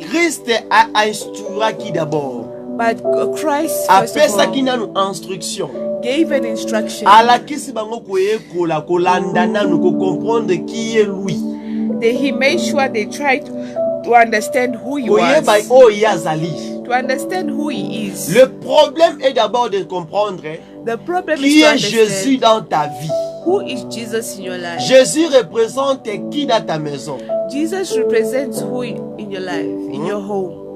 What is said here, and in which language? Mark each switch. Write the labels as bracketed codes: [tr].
[fr] Christ a instruit d'abord. [en] But Christ, [fr] A [en] first [fr] fait [en] of [fr] ça [en] all, [fr] qui n'a une instruction. [en] gave an instruction. [ln] Alakisi bango koyekola kolanda nanu [fr] ko comprendre qui est lui. [en] That he made sure they tried to understand who he [ln] Koyeba [en] was. [ln] o yazali. [en] To understand who he is. [fr] Le problème est d'abord de comprendre [en] The problem [fr] qui [en] is to [fr] est [en] understand [fr] Jésus dans ta vie. [en] who is Jesus in your life. [fr] Jésus représente qui dans ta maison? [en] Jesus represents who in your life, in your home,